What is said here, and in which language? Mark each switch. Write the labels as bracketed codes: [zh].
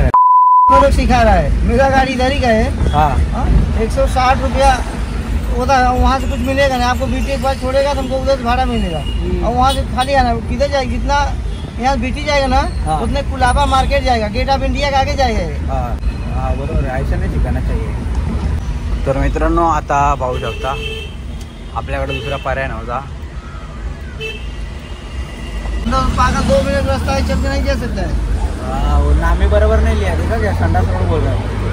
[hi] लोग सिखा रहा है, मेरा गाड़ी इधर ही का है। हाँ 160 रुपया होता है, वहाँ से कुछ मिलेगा ना आपको। बीटी एक बार छोड़ेगा तो हमको उधर से भाड़ा मिलेगा, और वहाँ से खाली आना। किधर जाएगा, जितना यहाँ बीटी जाएगा ना उतने कुलाबा मार्केट जाएगा, गेट ऑफ इंडिया के आगे जाएगा। हाँ बरोबर, ऐसा नहीं शिकाना चाहिए। [mr] तर मित्रांनो आता पाहू शकता आपल्याकडे दुसरा पर्याय नव्हता। [hi] 2 मिनट रास्ता है, चल के नहीं जा सकता है। वो नाम ही बराबर नहीं लिया, देखा क्या संडास रोड बोल रहा है,